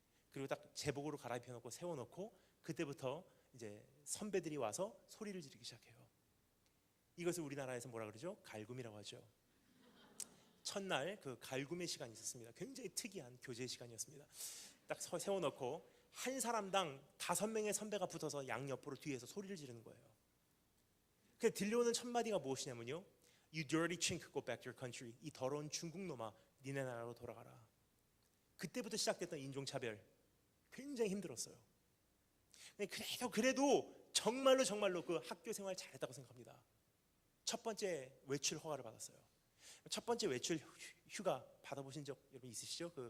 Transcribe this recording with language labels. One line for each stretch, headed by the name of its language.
Korean: 그리고 딱 제복으로 갈아입혀놓고 세워놓고 그때부터 이제 선배들이 와서 소리를 지르기 시작해요. 이것을 우리나라에서 뭐라 그러죠? 갈굼이라고 하죠. 첫날 그 갈굼의 시간이 있었습니다. 굉장히 특이한 교제 시간이었습니다. 딱 세워놓고 한 사람당 5명의 선배가 붙어서 양옆으로 뒤에서 소리를 지르는 거예요. 그 들려오는 첫 마디가 무엇이냐면요,
English: You dirty chink, go back to your country.
Korean: 이 더러운 중국 놈아, 니네 나라로 돌아가라. 그때부터 시작됐던 인종차별, 굉장히 힘들었어요. 그래도 정말로 그 학교 생활 잘했다고 생각합니다. 첫 번째 외출 허가를 받았어요. 첫 번째 외출 휴가 받아보신 적 여러분 있으시죠?